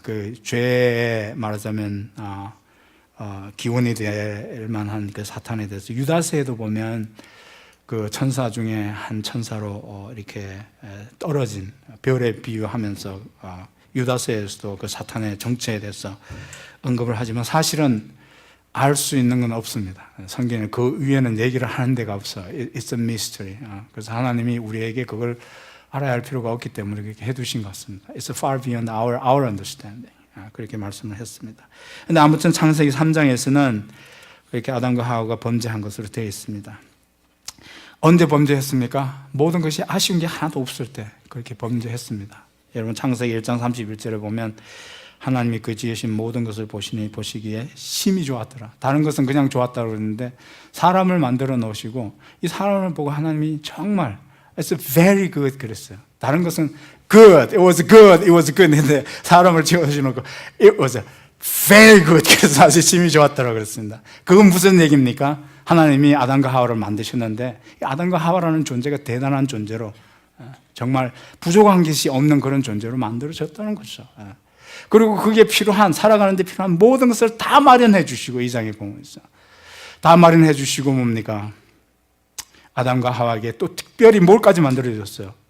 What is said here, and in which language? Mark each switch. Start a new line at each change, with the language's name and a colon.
Korean: 그 죄에 말하자면 기원이 될 만한 그 사탄에 대해서 유다서에도 보면 그 천사 중에 한 천사로 이렇게 떨어진 별에 비유하면서 유다서에서도 그 사탄의 정체에 대해서 언급을 하지만 사실은 알 수 있는 건 없습니다. 성경에 그 위에는 얘기를 하는 데가 없어요.
English: It's a mystery.
Korean: 그래서 하나님이 우리에게 그걸 알아야 할 필요가 없기 때문에 그렇게 해두신 것 같습니다.
English: It's far beyond our understanding.
Korean: 그렇게 말씀을 했습니다. 근데 아무튼 창세기 3장에서는 그렇게 아담과 하와가 범죄한 것으로 되어 있습니다. 언제 범죄했습니까? 모든 것이 아쉬운 게 하나도 없을 때 그렇게 범죄했습니다. 여러분 창세기 1장 31절에 보면 하나님이 그 지으신 모든 것을 보시기에 심히 좋았더라. 다른 것은 그냥 좋았다고 그러는데 사람을 만들어 놓으시고 이 사람을 보고 하나님이 정말
English: It's very good
Korean: 그랬어요. 다른 것은
English: good, it was good,
Korean: it was good 했는데 사람을 지어주놓고
English: it was very good
Korean: 그래서 아주 심히 좋았더라 그랬습니다. 그건 무슨 얘기입니까? 하나님이 아담과 하와를 만드셨는데 아담과 하와라는 존재가 대단한 존재로 정말 부족한 것이 없는 그런 존재로 만들어졌다는 거죠. 그리고 그게 필요한 살아가는 데 필요한 모든 것을 다 마련해 주시고 이 장에 보면 있어. 다 마련해 주시고 뭡니까? 아담과 하와에게 또 특별히 뭘까지 만들어 줬어요.